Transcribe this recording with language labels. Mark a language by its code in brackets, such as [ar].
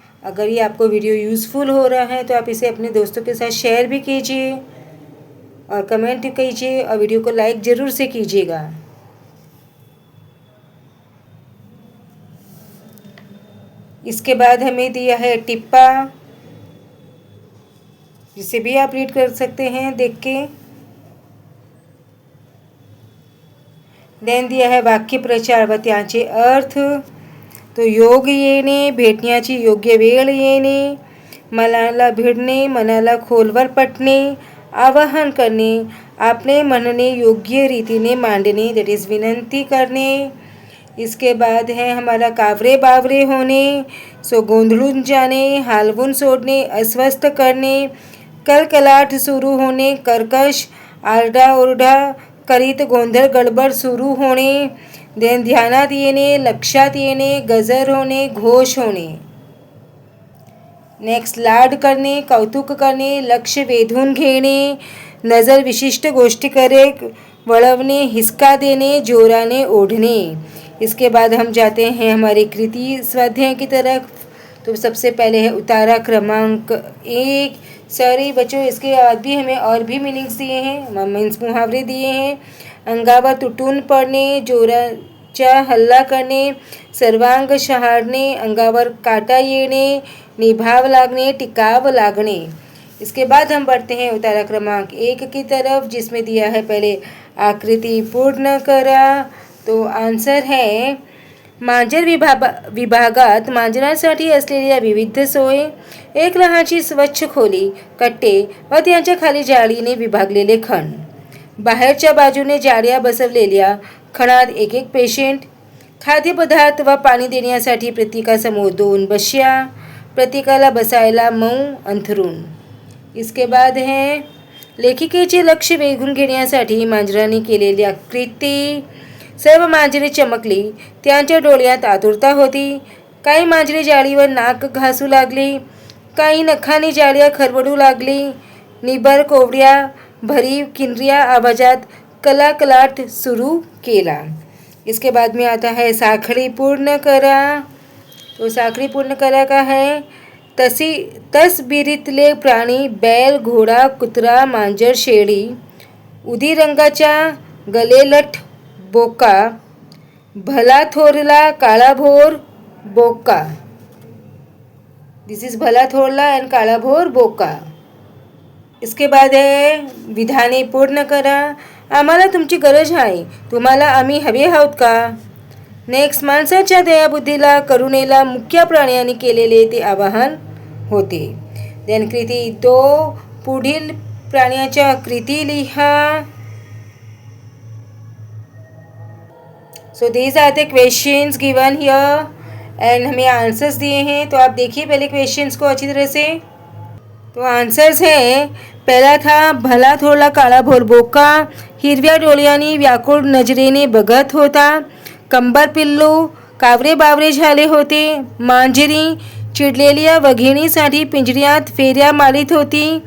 [hi] अगर ये आपको वीडियो यूज़फुल हो रहा है तो आप इसे अपने दोस्तों के साथ शेयर भी कीजिए और कमेंट कीजिए और वीडियो को लाइक ज़रूर से कीजिएगा। इसके बाद हमें दिया है टिप्पा, जिसे भी आप रीड कर सकते हैं देख के। देन दिया है [mr] वाक्य प्रचार व त्याचे अर्थ। तो योग येणे, भेटण्याची योग्य वेळ येणे, मनाला भिडणे, मनाला खोलवर पटणे, आवाहन करणे, आपले म्हणणे योग्य रीतीने मांडणे, दैट इज़ विनंती करणे। [hi] इसके बाद है हमारा [mr] कावरे बावरे होणे, सो गोंधळून जाणे, हालवून सोडणे, अस्वस्थ करणे, कलकलाट सुरू होणे, कर्कश आरडाओरडा करीत गोंधळ गडबड सुरू होणे। देन ध्यानात येणे, लक्षात येणे, गजर होणे, घोष होणे। नेक्स्ट लाड करणे, कौतुक करणे, लक्ष वेधून घेणे, नजर विशिष्ट गोष्टीकडे वळवणे, हिसका देणे, जोराने ओढ़ने। [hi] इसके बाद हम जाते हैं हमारी कृति स्वाध्याय की तरफ। तो सबसे पहले है उतारा क्रमांक 1। सॉरी बच्चों, इसके बाद भी हमें और भी मीनिंग्स दिए हैं, मीन्स मुहावरे दिए हैं। [mr] अंगावर तुटून पडणे, जोराचा हल्ला करणे, सर्वांग शहारणे, अंगावर काटा येणे, निभाव लागणे, टिकाव लागणे। [hi] इसके बाद हम बढ़ते हैं उतारा क्रमांक 1 की तरफ, जिसमें दिया है पहले [mr] आकृति पूर्ण करा। तो आंसर है मांजर विभागात मांजरांसाठी असलेल्या विविध सोयी, एक लहानशी स्वच्छ खोली, कट्टे व त्यांच्या खाली जाळीने विभागलेले खण, बाहेरच्या बाजूने जाळ्या बसवलेल्या खणात एक एक पेशंट, खाद्यपदार्थ व पाणी देण्यासाठी प्रत्येकासमोर 2 बश्या, प्रत्येकाला बसायला मऊ अंथरूण। [hi] इसके बाद है [mr] लेखिकेचे लक्ष वेधून घेण्यासाठी मांजराने केलेल्या कृती। सर्व मांजरे चमकली, त्यांच्या डोळ्यात आतुरता होती। काही मांजरे जाळीवर नाक घासू लागली, काही नखाने जाळ्या खरवडू लागली। निबर कोवड्या भरीव किनरिया आवाजात कलाकलाट सुरू केला। [hi] इसके बाद में आता है [mr] साखळी पूर्ण करा। तो साखळी पूर्ण करा का है तसबिरीतले प्राणी, बैल, घोडा, कुत्रा, मांजर, शेळी, उदी रंगाच्या गलेलठ बोका, भला थोरला काळाभोर बोका। [en] this is [mr] भला थोरला एंड काळाभोर बोका। [hi] इसके बाद है [mr] विधाने पूर्ण करा। आम्हाला तुमची गरज आहे, तुम्हाला आम्ही हवे आहोत का। नेक्स्ट माणसाच्या दयाबुद्धीला करुणेला मुख्य प्राण्याने केलेले ते आवाहन होते। देन कृती 2 पुढील प्राण्याच्या आकृती लिहा. [en] so these are the questions given here and [hi] हमें आंसर्स दिए हैं. तो आप देखिए पहले क्वेश्चंस को अच्छी तरह से. तो आंसर्स है, [mr] पहला था भला थोरला काळा भोर बोका हिरव्या डोळ्यांनी व्याकुळ नजरेने बघत होता. कंबर पिल्लू कावरे बावरे झाले होते. मांजरी चिडलेल्या वघिणीसाठी पिंजऱ्यात फेऱ्या मारित होती.